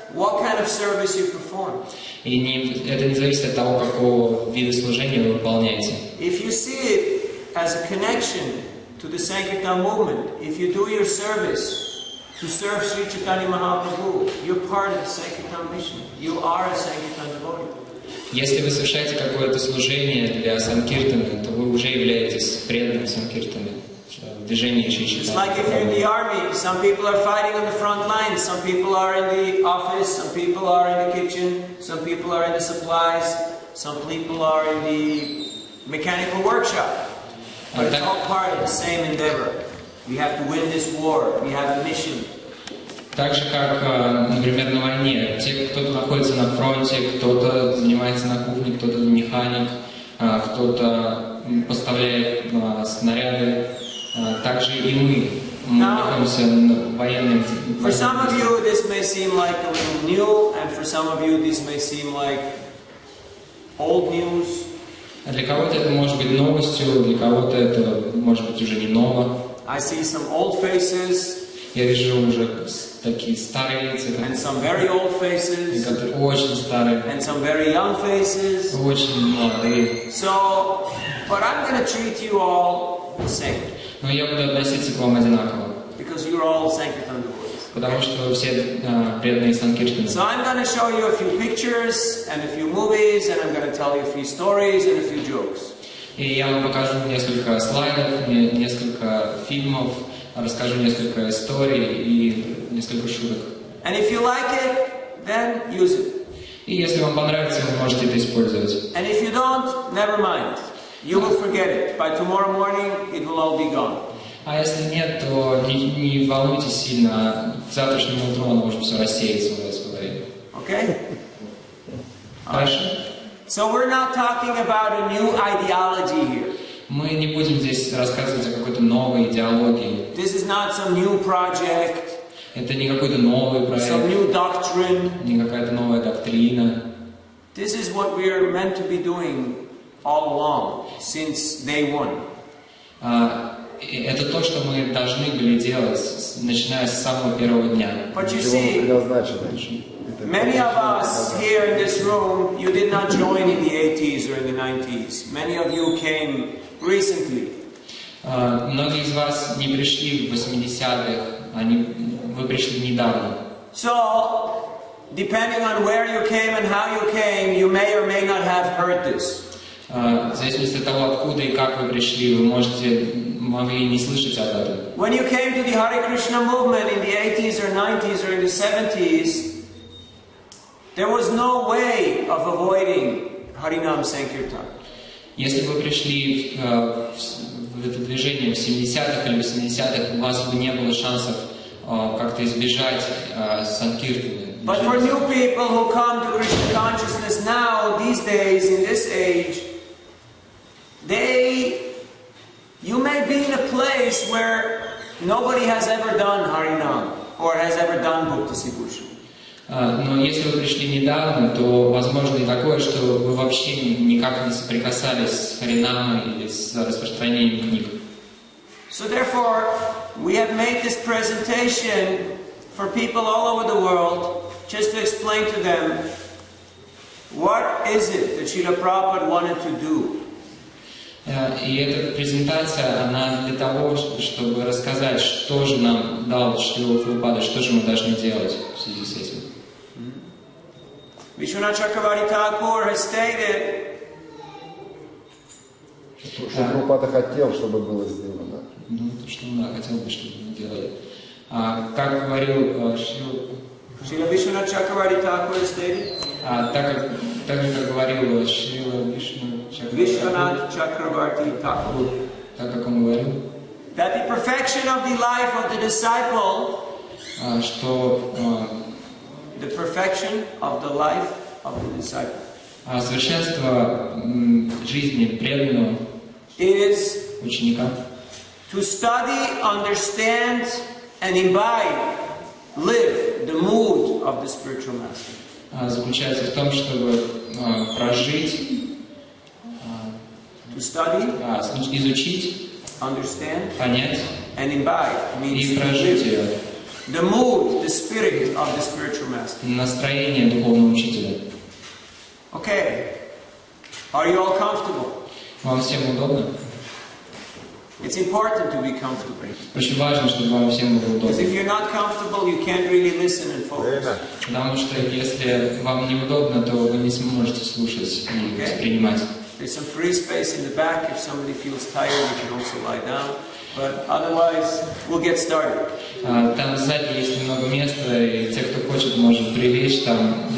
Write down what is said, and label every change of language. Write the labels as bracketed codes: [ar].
[en] what kind of service you perform. [ru] И это не зависит от того, какого вида служения вы выполняете. [en] If you see it as a connection to the Sankirtan movement, if you do your service to serve Sri Chaitanya Mahaprabhu, you're part of the Sankirtan mission. You are a Sankirtan devotee. [ru] Если вы совершаете какое-то служение для санкиртаны, то вы уже являетесь преданным санкиртаны в движении Шри [en] It's [ru] Чайтаньи. [en] like if you're in the army, some people are fighting on the front lines, some people are in the office, some people are in the kitchen, some people are in the supplies, some people are in the mechanical workshop. But it's all part of the same endeavor. We have to win this war. We have a mission. [ru] Так же, как, например, на войне. Кто-то находится на фронте, кто-то занимается на кухне, кто-то механик, кто-то поставляет снаряды. Также и мы находимся в военном. [en] For some of you, this may seem like a little new, and for some of you, this may seem like old news. [ru] Для кого-то это может быть новостью, для кого-то это может быть уже не ново. [en] I see some old faces. [ru] Я вижу уже такие старые лица, [en] and some very old faces, [ru] которые очень старые, [en] and some very young faces. [ru] Очень молодые. [en] So, but I'm going to treat you all the same. [ru] Но я буду относиться к вам одинаково. [en] Because you're all Sankirtan devotees. [ru] Потому что вы все преданные санкиртаны. [en] So I'm going to show you a few pictures and a few movies, and I'm going to tell you a few stories and a few jokes. [ru] И я вам покажу несколько слайдов, несколько фильмов, расскажу несколько историй и несколько шуток. [en] And if you like it, then use it. [ru] И если вам понравится, вы можете это использовать. [en] And if you don't, never mind. You will forget it. By tomorrow morning, it will all be gone. [ru] А если нет, то не волнуйтесь сильно. К завтрашнему утру оно может все рассеяться у вас в голове. [en] Okay? [ru] Дальше. [en] So we're not talking about a new ideology here. [ru] Мы не будем здесь рассказывать о какой-то новой идеологии. [en] This is not some new project. [ru] Это не какой-то новый проект. [en] Some new doctrine. [ru] Не какая-то новая доктрина. [en] This is what we are meant to be doing all along, since day one. [ru] Это то, что мы должны были делать, начиная с самого первого дня. [en] But you see, many of us here in this room, you did not join in the 80s or in the 90s. Many of you came recently. [ru] Многие из вас не пришли в 80-х, вы пришли недавно. [en] So, depending on where you came and how you came, you may or may not have heard this. [ru] В зависимости от того, откуда и как вы пришли, вы могли не слышать об этом. [en] When you came to the Hare Krishna movement in the 80s or 90s or in the 70s, there was no way of avoiding Harinam Sankirtan. [ru] Если вы пришли в это движение в 70-х или 80-х, у вас бы не было шансов как-то избежать санкиртаны. [en] But for new people who come to Krishna consciousness now, these days, in this age, you may be in a place where nobody has ever done Harinam or has ever done Bhukti Sibhushan. [ru] Но если вы пришли недавно, то возможно и такое, что вы вообще никак не соприкасались с Харинамой или с распространением книг. [en] So therefore, we have made this presentation for people all over the world, just to explain to them what is it that Srila Prabhupada wanted to do. [ru] И эта презентация, она для того, чтобы рассказать, что же нам дал Шрила Прабхупада, что же мы должны делать в связи с этим. [en] Vishwanath Chakravarti Thakur has stated, [ru] что Прабхупада хотел, чтобы было сделано. Ну, что он хотел бы, чтобы мы делали. Как говорил [en] Srila Vishwanath Chakravarti Thakur has stated, [ru] так же, как говорил Шрила [en] Vishwanath Chakravarti Thakur, [ru] так как он говорил, [en] that the perfection of the life of the disciple, [ru] что [en] the perfection of the life of the disciple, [ru] совершенство жизни преданного [en] is [ru] ученика [en] to study, understand, and imbibe, live the mood of the spiritual master. [ru] Заключается в том, чтобы прожить, [en] To study, [ru] изучить, [en] understand, [ru] понять [en] and imbibe means [ru] и [en] to [ru] прожить [en] live [ru] ее. [en] the mood, the spirit of the spiritual master. [ru] Настроение духовного учителя. [en] Okay. Are you all comfortable? [ru] Вам всем удобно? [en] It's important to be comfortable. [ru] Очень важно, чтобы вам всем было [en] Because if [ru] удобно. [en] you're not comfortable, you can't really listen and focus. [ru] Потому что если вам неудобно, то вы не сможете слушать и воспринимать. [en] There's some free space in the back. If somebody feels tired, you can also lie down. But otherwise, we'll get started. [ru] Там сзади есть немного места, и те, кто хочет, может прилечь там.